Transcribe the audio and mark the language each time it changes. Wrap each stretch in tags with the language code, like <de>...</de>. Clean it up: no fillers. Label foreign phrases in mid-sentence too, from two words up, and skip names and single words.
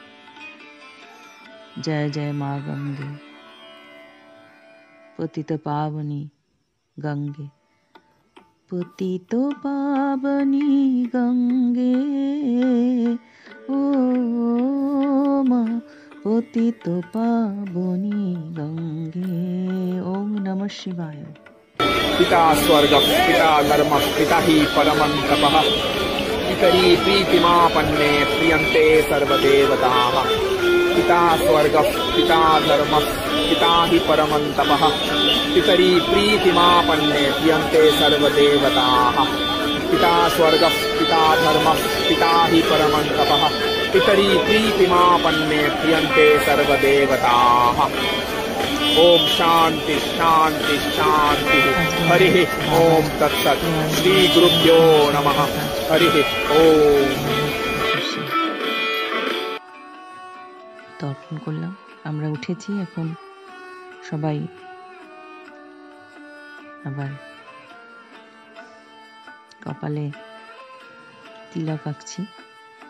<bn>জয় জয় মা গঙ্গে, পতিত পাবনী গঙ্গে, পতিত পাবনী গঙ্গে, ও মা পতিত পাবনী গঙ্গে।</bn> <sa>ওম নমঃ শিবায়। पिता स्वर्ग पिता धर्म पिता ही परमं तपः पितरी प्रीतिमापन्ने प्रियन्ते सर्वदेवताः। पिता स्वर्ग पिता धर्म पिता ही परमं तपः पितरी प्रीतिमापन्ने प्रियन्ते सर्वदेवताः। पिता स्वर्ग पिता धर्म पिता ही परमं तपः पितरी प्रीतिमापन्ने प्रियन्ते सर्वदेवताः। ओम शांति शांति शांति। हरि ओम तत्सत्। श्री गुरुभ्यो नमः। हरि ओम।</sa> <bn>তর্পণ করলাম, আমরা উঠেছি। এখন সবাই আবার কপালে তিলক আঁকছি।</bn>